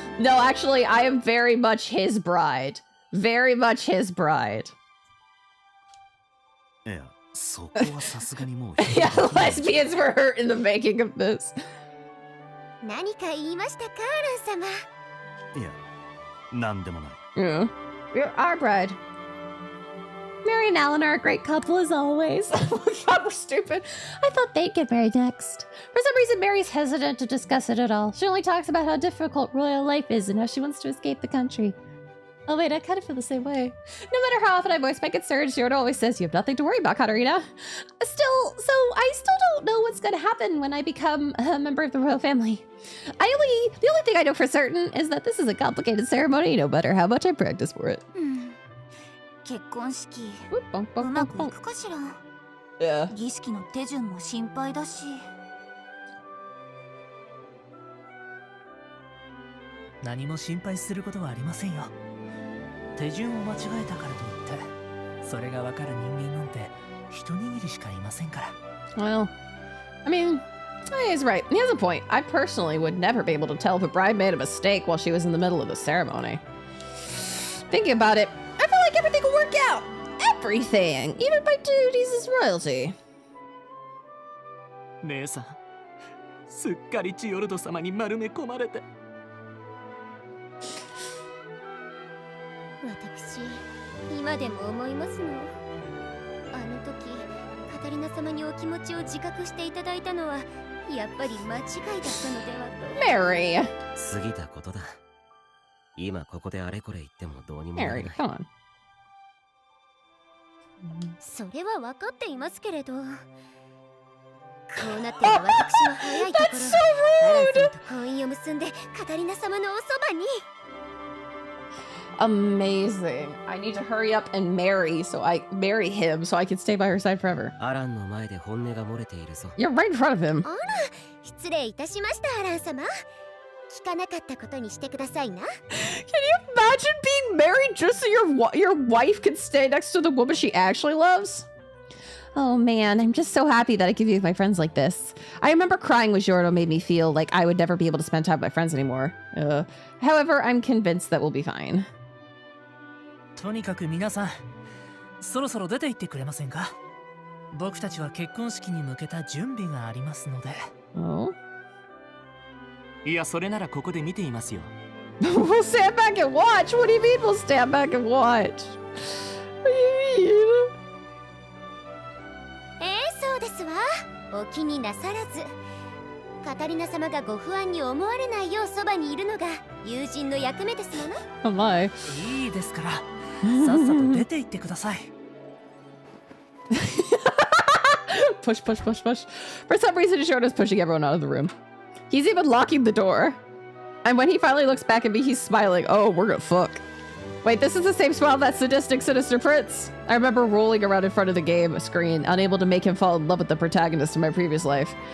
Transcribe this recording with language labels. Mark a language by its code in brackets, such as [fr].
[en] No, actually, I am very much his bride. Very much his bride. [ja] いや、そこはさすがにもう。 [en] Yeah, lesbians were hurt in the making of this. [ja] 何か言いましたか、アラン様。いや、なんでもない。 [en] Yeah. You're our bride. Mary and Alan are a great couple as always. Oh my god, we're stupid. I thought they'd get married next. For some reason, Mary's hesitant to discuss it at all. She only talks about how difficult royal life is and how she wants to escape the country. Oh wait, I kind of feel the same way. No matter how often I voice my concerns, Jordan always says you have nothing to worry about, Katarina. I still don't know what's gonna happen when I become a member of the royal family. The only thing I know for certain is that this is a complicated ceremony, no matter how much I practice for it. [ja] 結婚式 [en] Oop, bonk, [ja] う [en] bonk, [ja] ま [en] bonk, [ja] くい [en] bonk. [ja] くかしら。 [en] Yeah. [ja] 儀式の手順も心配だし。何も心配することはありませんよ。手順を間違えたからといってそれがわかる人間なんて一握りしかいませんから。 [en] Well, I mean, he's right. He has a point. I personally would never be able to tell if a bride made a mistake while she was in the middle of the ceremony. Thinking about it, I feel like everything will work out. Everything, even my duties as royalty. [ja] 姉さん、すっかりジオルド様に丸め込まれて。私、今でも思いますの。あの時、カタリナ様にお気持ちを自覚していただいたのは、やっぱり間違いだったのではと。 [en] Mary! [ja] 過ぎたことだ。今ここであれこれ言ってもどうにもなら [en] Mary, [ja] ない。 [en] come on. [ja] それは分かっていますけれど。こうなっては私も早いところ、アラン様と婚姻を結んでカタリナ様のおそばに。 [en] Amazing. I need to hurry up and marry him so I can stay by her side forever. [ja] アランの前で本音が漏れているぞ。 [en] You're right in front of him. [ja] あら、失礼いたしました、アラン様。聞かなかったことにしてくださいな。 [en] Can you imagine being married just so your wife can stay next to the woman she actually loves? Oh man, I'm just so happy that I can be with my friends like this. I remember crying when Giorgio made me feel like I would never be able to spend time with my friends anymore. However, I'm convinced that we'll be fine. [ja] とにかく皆さん、そろそろ出て行ってくれませんか？僕たちは結婚式に向けた準備がありますので。 [en] Oh? [ja] いや、それならここで見ていますよ。 [en] We'll stand back and watch? What do you mean we'll stand back and watch? What do you mean? [ja] そうですわ。お気になさらず。カタリナ様がご不安に思われないようそばにいるのが友人の役目ですもの。 [en] Oh my. [ja] いいですから、さっさと出て行ってください。 [en] Push, push, push, push. For some reason, Giorgio's pushing everyone out of the room. He's even locking the door. And when he finally looks back at me, he's smiling. Oh, we're gonna fuck. Wait, this is the same smile of that sadistic, sinister prince. I remember rolling around in front of the game screen, unable to make him fall in love with the protagonist in my previous life.